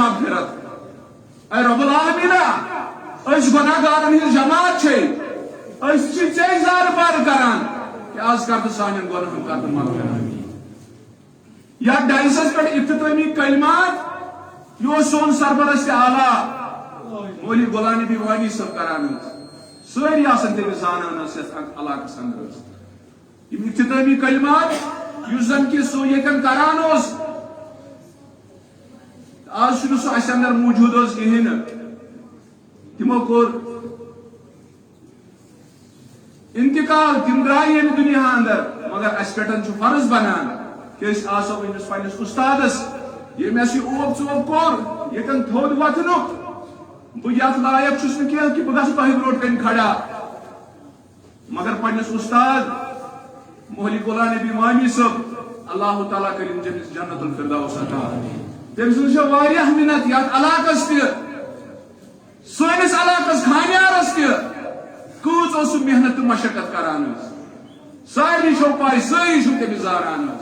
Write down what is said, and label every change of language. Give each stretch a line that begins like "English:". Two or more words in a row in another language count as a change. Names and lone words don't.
Kashmiri: مغفرت اے
Arabic: رب العالمین
Kashmiri: گناہ گارن ہٕنٛز جماعت چھے ژے زارٕ پارٕ کران کہ آز کر تہٕ سانٮ۪ن گۄناہن کر تہٕ مغفرت یتھ ڈائسس پٮ۪ٹھ افتتٲمی کلمات یہ سون سربرست اعلیٰ مولوی غلام نبی وانی صاحب کران ساری تمس زانان علاقس اندر یم افتتامی کلمات اس زن کہ سو یتن کران آج سہ اندر موجود کہین تمو کور انتقال تم درائے یم دنیا اندر مگر اس پہ فرض بنان کہ آسو امس پنس استادس یہ اوب ثوب کور یتن تھود وتھنک بہ یت لائق چھس نہ کینٛہہ کہ بہ گژھٕ تۄہہِ برونٛٹھ کن کھڑا مگر پنس استاد مولوی غلام نبی وانی صاحب اللہ تعالیٰ کرن جنت الفردوس عطا تم سٕنٛز چھِ واریاہ محنت یتھ علاقس تہِ سٲنِس علاقس خانیارس تہِ کۭژ اوس سُہ محنت تہٕ مشقت کران سارنٕے چھو پاے سٲری چھِو تٔمِس زاران